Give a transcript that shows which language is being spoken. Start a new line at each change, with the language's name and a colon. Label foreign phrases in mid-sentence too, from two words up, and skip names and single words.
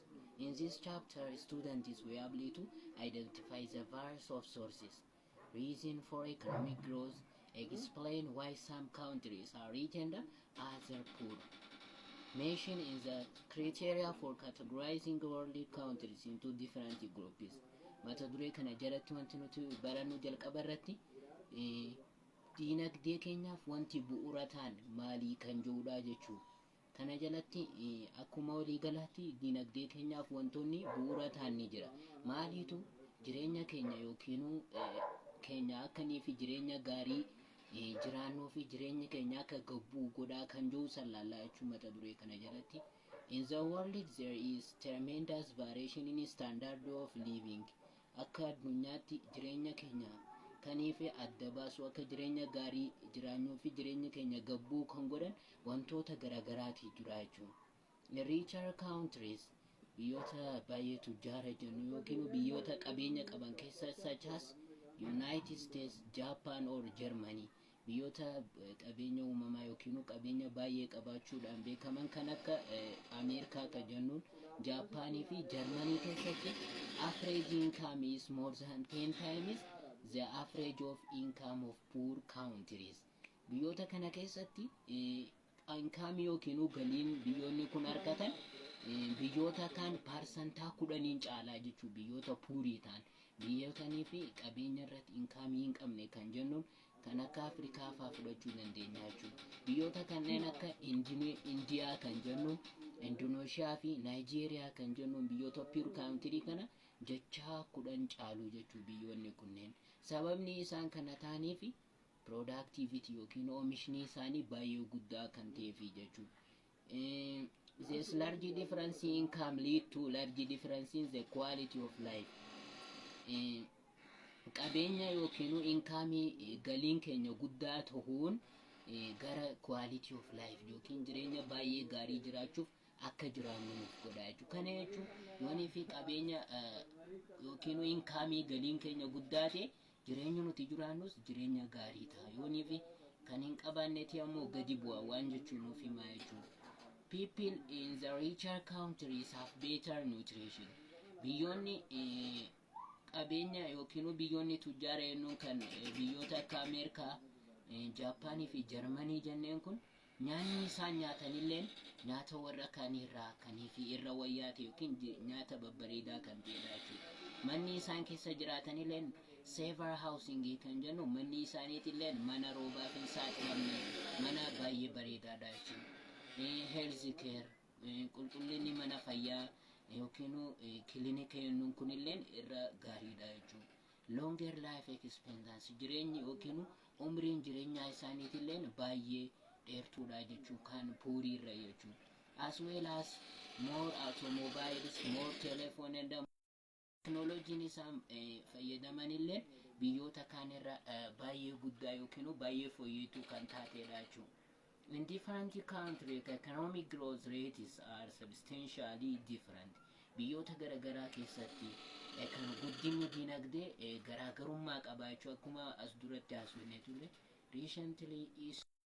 English: In this chapter, students will be able to identify the various of sources, reason for economic growth, explain why some countries are rich and other poor. Mention is the criteria for categorizing world countries into different groups.
Oromo: Mata duree kana jalatti wanti nuti barannu jalqaba irratti diinagdee keenyaaf wanti bu'uura ta'an maalii kan jedhudha jechuudha. Kana jalatti akkuma walii galaatti diinagdee keenyaaf wantoonni bu'uura ta'an ni jira. Maaliitu jireenya keenya yookiin keenya akkanii fi jireenya gaarii jiraannuu fi jireenya keenya akka gabbuu godhaa kan jiru sallallaa jechuun mata duree kana jalatti.
English: In the world there is tremendous variation in standard of living.
Oromo: Akka addunyaatti jireenya keenya kaniifi adda baasu akka jireenya gaarii jiraannuu fi jireenya keenya gabbuu kan godhan wantoota garagaraati jira jechuudha.
English: The richer countries
Oromo: biyyoota baay'ee tujjaara jennu yookiin biyyoota qabeenya qaban keessa
English: such as
Oromo: United States, Japan or Germany. Biyyoota qabeenya uumamaa yookiin qabeenya baay'ee qabaachuudhaan beekaman kan akka Ameerikaa ka jennuun Japaanii fi Germany keessatti
English: average income is more than 10 times the average of income of poor countries.
Oromo: Biyyoota kana keessatti income yookiin galiin biyyoonni kun argatan biyyoota kan parsantaa 10 caalaa jechuudha. Biyyoota puurii ta'an biyyootanii fi qabeenya irratti income hin qabne kan jennuun kan akka Afrikaa fa'aa fudhachuu dandeenya jechuudha. Biyyoota kanneen akka Indiyaa kan jennuun Indoneeshiyaa fi Naayijeeriyaa kan jennuun biyyoota
English: poor country
Oromo: kana jecha 10 caalu jechuudha biyyoonni kunneen. Sababni isaan kana ta'aniif productivity yookiin oomishni isaanii baay'ee guddaa kan ta'eef jechuudha.
English: This large difference in income lead to large difference in the quality of life.
Oromo: Qabeenya yookiin income galiin keenya guddaa ta'uun gara
English: quality of life
Oromo: yookiin jireenya baay'ee gaarii jiraachuuf akka jiraannu nuuf godha jechuudha. Kana jechuun yoonii fi qabeenya yookiin income galiin keenya guddaa ta'e jireenya nuti jiraannus jireenya gaarii ta'a. Yoonii fi kan hin qabaanneeti ammoo gadi bu'a waan jechuun nuuf himaa jechuudha.
English: People in the richer countries have better nutrition.
Oromo: Biyyoonni qabeenya yookiin biyyoonni tujjaara jennuun kan biyyoota akka Ameerikaa, Japaanii fi Jarmanii jenneen kun nyaanni isaan nyaatanillee nyaata warra kaanirraa kanii fi irra wayyaa ta'e yookiin nyaata babbareedaa kan ta'edha jechuudha. Manni isaan keessa jiraatanillee
English: safer housing
Oromo: kan jennu manni isaaniitillee mana roobaa fi saaxilamne mana baay'ee bareedaadha jechuudha.
English: Health care
Oromo: qulqullinni mana fayyaa yookiin kilinika jennuun kunillee irra gaariidha jechuudha.
English: Longer life expectancy
Oromo: jireenyi yookiin umriin jireenyaa isaaniitillee baay'ee dheertuudha jechuudha kan puurii irra jechuudha.
English: As well as more automobiles, more telephone and technology
Oromo: isaan fayyadamanillee biyyoota kanirra baay'ee guddaa yookiin baay'ee fooyyatu kan taatedha jechuudha.
English: In different countries, economic growth rates are substantially different.
Oromo: Biyyoota garagaraa keessatti kan guddinni dinagdee garaagarummaa qabaachuu akkuma as duratti haasofne ture.
English: Recently is